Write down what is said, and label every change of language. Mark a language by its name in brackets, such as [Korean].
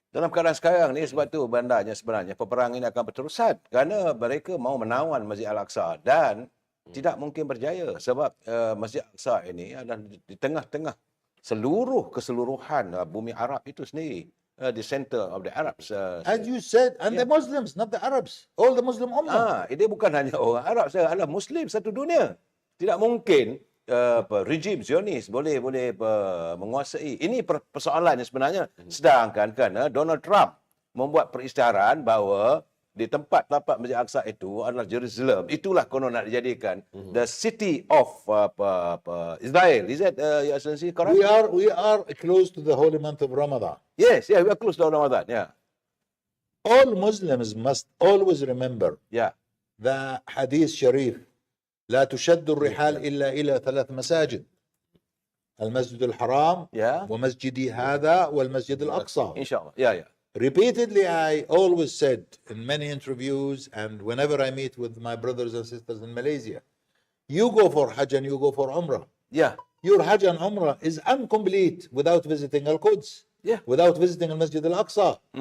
[Malay] Dalam keadaan sekarang ni, sebab tu bandanya sebenarnya peperangan ini akan berterusan kerana mereka mau menawan Masjid Al-Aqsa dan tidak mungkin berjaya sebab Masjid Al-Aqsa ini adalah di tengah-tengah keseluruhan bumi Arab itu sendiri, [English] the center of the Arabs. As you said, and the Muslims, not the Arabs, all the Muslim Ummah. [Malay] Dia bukan hanya orang Arab, saya adalah Muslim satu dunia. Tidak mungkin rejim Zionis boleh menguasai. Ini persoalannya sebenarnya. Sedangkan kerana Donald Trump membuat perisytiharan bahawa di tempat tapak Masjid Al-Aqsa itu adalah Jerusalem. Itulah konon nak dijadikan [English] the city of Israel. Is that Your Excellency correct? We are close to the holy month of Ramadan. Yes, we are close to Ramadan. Yeah. All Muslims must always remember Yeah. the Hadith Sharif. [Arabic] لا تشد الرحال إلا إلى 3 مساجد. المسجد الحرام [English] Yeah. [Arabic] ومسجدي هذا والمسجد الأقصى. [English] Inshallah. Yeah. Repeatedly, I always said in many interviews and whenever I meet with my brothers and sisters in Malaysia, you go for Hajj and you go for Umrah. Yeah. Your Hajj and Umrah is incomplete without visiting Al-Quds, Yeah. without visiting Al-Masjid Al-Aqsa.